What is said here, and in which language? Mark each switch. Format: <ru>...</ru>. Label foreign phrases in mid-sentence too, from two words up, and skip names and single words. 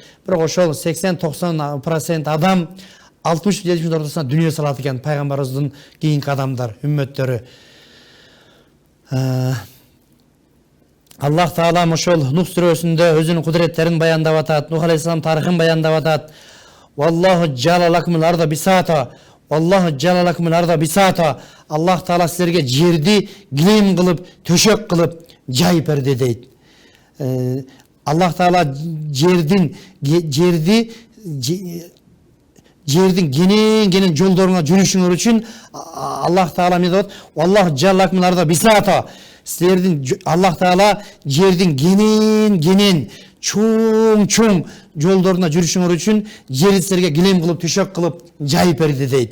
<ky>Бирок ошол 80-90% адам 60-70 ортосунда дүнүйө салат экен пайгамбарыбыздын кийинки адамдар, үммөттөрү. Аллах Таала ошол Нух сүрөсүндө өзүнүн кудуреттерин баяндап атат, Нух алейхиссалам тарыхын баяндап атат.</ky> <ar>والله جعل لكم الأرض بساطا. الله جعل لكم الأرض بساطا.</ar> <ky>Аллах Таала силерге жерди килем кылып, төшөк кылып жайып берди дейт. Аллах Таала жердин кенен жолдоруна жүрүшүңөр үчүн Аллах Таала эмне деп атат?</ky> <ar>الله جعل لكم الأرض بساطا.</ar> <ky>Силердин Аллах Таала жердин кенен чоң жолдоруна жүрүшүңөр үчүн жерди силерге килем кылып, төшөк кылып жайып берди дейт.</ky>